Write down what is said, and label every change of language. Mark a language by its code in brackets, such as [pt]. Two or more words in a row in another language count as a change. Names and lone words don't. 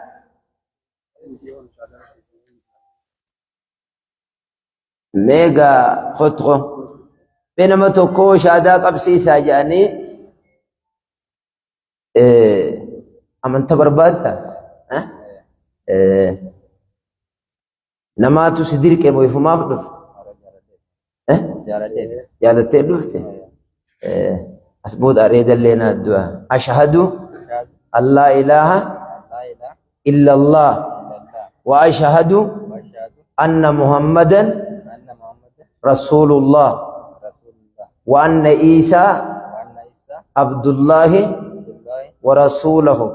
[om] Meega khotqo benama tokko shaadaa qabsiisaa jedhanii amanta barbaadda namaatu si dirqe moo ifumaaf dhufte jaalattee dhufte [ar] أسبود أريد لنا الدعاء أشهد أن لا إله إلا الله وأشهد أن محمدا رسول الله وأن عيسى عبد الله ورسوله